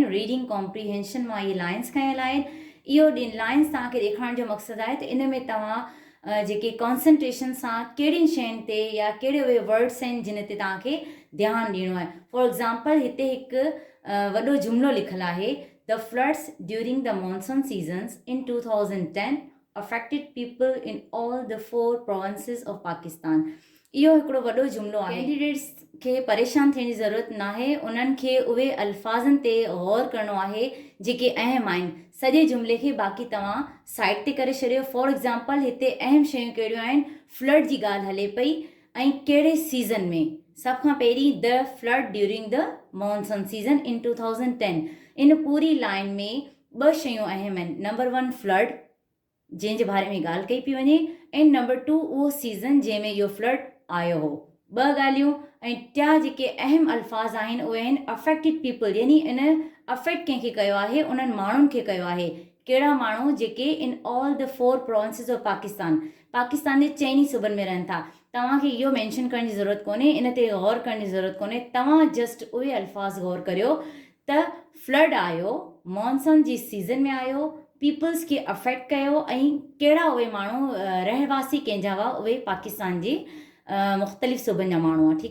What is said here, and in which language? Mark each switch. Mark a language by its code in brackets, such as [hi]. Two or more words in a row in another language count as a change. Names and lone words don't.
[en] reading comprehension [sd] मां इहे लाइन्स खयल आहिनि। इहो लाइन्स तव्हांखे ॾेखारण जो मक़सदु आहे त इन में तव्हां जेके कॉन्संट्रेशन सां कहिड़ियुनि शयुनि ते या कहिड़े उहे वर्ड्स आहिनि जिन ते तव्हांखे ध्यानु ॾियणो आहे। [en] for example, [sd] हिते हिकु वॾो जुमिलो लिखियलु आहे, [en] the floods during the monsoon seasons in 2010 affected people in all the 4 provinces of Pakistan। [sd] इहो हिकिड़ो वॾो जुमिलो आहे। कैंडिडेट्स खे परेशान थियण जी ज़रूरत न आहे, उन्हनि खे उहे अल्फाज़नि ते गौर करिणो आहे जेके अहम आहिनि। सॼे जुमिले खे बाक़ी तव्हां साइड ते करे छॾियो। [en] for example, [sd] हिते अहम शयूं कहिड़ियूं आहिनि, फ्लड जी ॻाल्हि हले पई ऐं कहिड़े सीज़न में। सभ खां पहिरीं [en] the flood during the monsoon season in 2010. [sd] इन पूरी लाइन में 2 शयूं अहम आहिनि। नंबर 1 फ्लड जंहिंजे बारे में ॻाल्हि कई पई वञे। ऐं नंबर 2 उहो सीज़न जंहिंमें इहो फ्लड आयो हो। ॿ ॻाल्हियूं। ऐं टिया जेके अहम अल्फाज़ आहिनि उहे आहिनि [en] affected people, [sd] यानी इन अफेक्ट कंहिंखे कयो आहे, उन्हनि माण्हुनि खे कयो आहे। कहिड़ा माण्हू? जेके [en] in all the 4 provinces of Pakistan [sd] जे 4 सूबनि में रहनि था। तव्हांखे इहो मेंशन करण जी ज़रूरत कोन्हे, इन ते गौर करण जी ज़रूरत कोन्हे। तव्हां जस्ट उहे अल्फाज़ गौर करियो त फ्लड आयो, मॉनसून जी सीज़न में आयो, पीपल्स खे अफेक्ट कयो, ऐं कहिड़ा उहे माण्हू रहवासी कंहिंजा हुआ, उहे पाकिस्तान जे मुख़्तलिफ़ सूबनि जा माण्हू आहे।